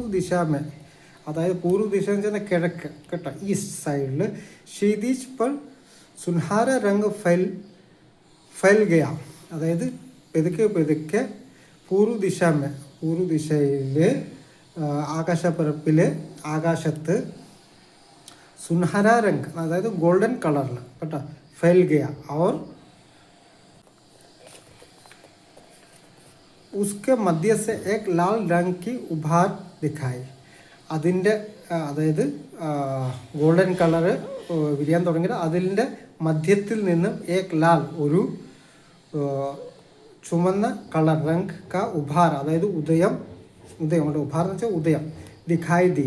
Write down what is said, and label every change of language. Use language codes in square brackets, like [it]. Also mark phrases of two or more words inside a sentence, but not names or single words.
[ml] ദിശാമേ, അതായത് പൂർവ്വ ദിശ എന്ന് വെച്ചാൽ കിഴക്ക് കേട്ടോ, [en] east side [hi] क्षितिज पर सुनहरा रंग फैल गया, [ml] അതായത് പെതുക്കെ പൂർവ്വ ദിശയിൽ ആകാശപ്പരപ്പിൽ ആകാശത്ത് [hi] सुनहरा रंग [ml] അതായത് [en] golden colour [ml] കേട്ടോ [hi] फैल गया. और उसके मध्य से एक लाल रंग की उभार दिखाई. [ml] അതിൻ്റെ അതായത് [en] golden colour [ml] വിരിയാൻ തുടങ്ങിയിട്ട് അതിൻ്റെ മധ്യത്തിൽ നിന്നും [hi] एक लाल [ml] ഒരു ചുമന്ന കളർ [hi] रंग का उभार, [ml] അതായത് ഉദയം ഉഭാർ എന്ന് വെച്ചാൽ ഉദയം [hi] दिखाई दिया.